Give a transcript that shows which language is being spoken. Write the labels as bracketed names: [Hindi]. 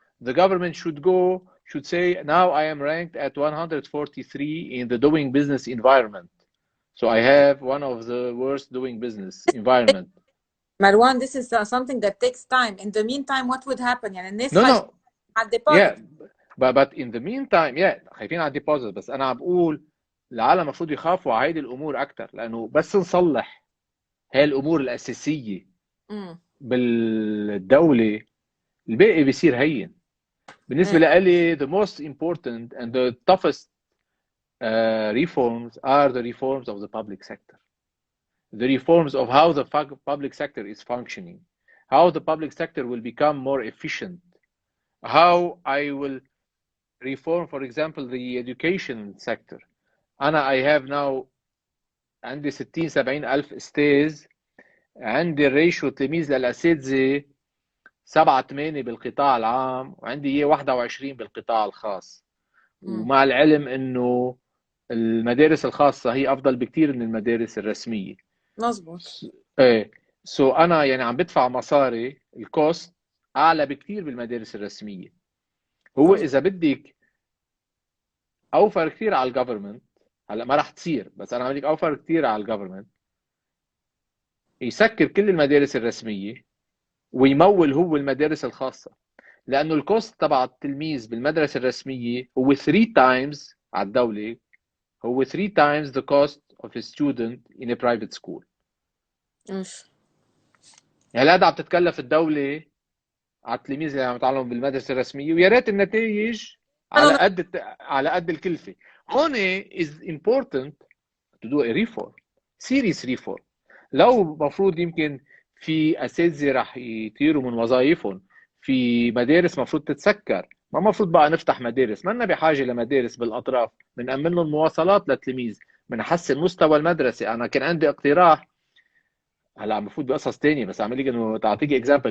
[English] The government should say, now I am ranked at 143 in the doing business environment. So I have one of the worst doing business environment. Marwan, this is something that takes time. In the meantime, what would happen? [Arabic] يعني [English] No. Yeah, but in the meantime, [Arabic] خايفين على الديبوزيت. بس أنا عم بقول العالم المفروض يخافوا على هيدي الأمور أكثر، لأنه بس نصلح هاي الأمور الأساسية بالدولة، الباقي بيصير هين. بالنسبة لي [English] the most important and the toughest reforms are the reforms of the public sector. The reforms of how the public sector is functioning, how the public sector will become more efficient, how I will reform, for example, the education sector. I have now [Arabic] عندي 60 70 ألف أستاذ، عندي الريشيو تلميذ للأساتذة 7-8 بالقطاع العام، وعندي إياه 21 بالقطاع الخاص. ومع العلم إنه المدارس الخاصة هي أفضل بكتير من المدارس الرسمية. مظبوط. إيه، أنا يعني عم بدفع مصاري، الكوست أعلى بكتير بالمدارس الرسمية. هو مظبوط. إذا بدك أوفر كتير على الجفرمنت، هلا ما رح تصير، بس أنا عم بدك أوفر كتير على الجفرمنت، يسكر كل المدارس الرسمية ويمول هو المدارس الخاصة. لأنه الكوست تبع التلميذ بالمدرسة الرسمية هو 3 times على الدولة، هو [English] 3 times the cost of a student in a private school. [Arabic] ايش. يعني هذا عم تتكلف الدولة على التلميذ اللي عم يتعلموا بالمدرسة الرسمية، ويا ريت النتائج على قد الكلفة. هون [English] is important to do a reform, serious reform. [Arabic] لو مفروض يمكن في أساتذة رح يطيروا من وظائفهم، في مدارس مفروض تتسكر، ما مفروض بقى نفتح مدارس، ما لنا بحاجة لمدارس بالأطراف، بنأمن لهم مواصلات للتلميذ، بنحسن مستوى المدرسة. أنا كان عندي اقتراح، هلا عم بفوت بقصص تانية بس عم لك انه تعطيك اكزامبل.